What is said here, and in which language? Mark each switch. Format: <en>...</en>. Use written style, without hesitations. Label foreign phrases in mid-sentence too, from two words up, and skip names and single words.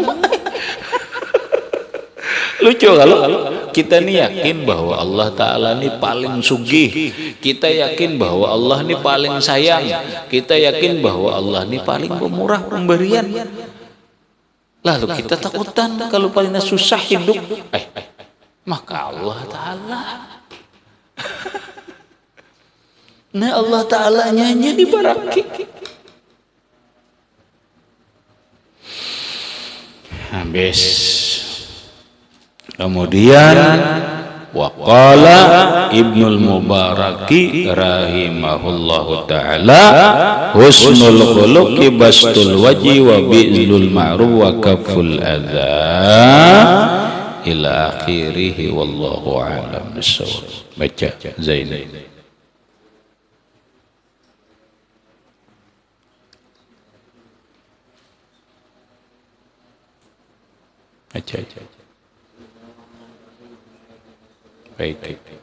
<bjn>Lucu kalau kita nih yakin bahwa Allah Ta'ala ini paling sugih, kita yakin bahwa Allah ini paling sayang, kita yakin bahwa Allah ini paling pemurah pemberian, lalu kita takutan kalau paling susah hidup, maka Allah Ta'ala nah Allah Ta'ala hanya dibaraki. Habis kemudian</bjn> <ar>وقال ابن المبارك رحمه الله تعالى حسن الخلق بسط الوجه وبذل المعروف وكف الأذى إلى آخره والله أعلم بالصواب.</ar> <bjn>Baca Zainal. Baca. Baik.</bjn>